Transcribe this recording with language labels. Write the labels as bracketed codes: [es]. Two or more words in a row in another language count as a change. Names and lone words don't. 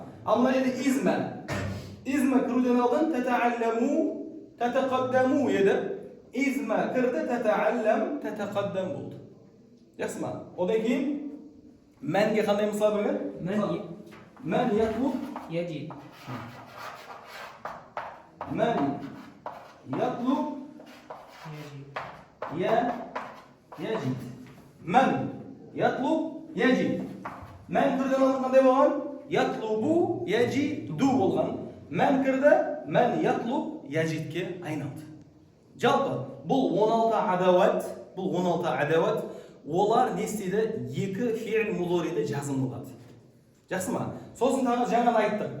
[kk] Ал мына жерде изма. Изма кіруден алдын [ar] تتعلموا، تتقدموا [kk] еді. Изма кірді, [ar] تتعلم، تتقدم [kk] болды. Жақсы ма? Одан кейін мәнге қандай мысал берген? [ar] من يطلب يجد من يطلب يجد من يطلب يجد من [kk] кірді қандай болған? [ar] يطلب يجد [kk] болған. Мән кірді, [ar] من يطلب [kk] яжидке айналды. Жалпы бұл 16 адауат, олар не істейді? Екі фиил мудориді жазым болады. Жақсы ма? Сосын тағы жаңа айттық.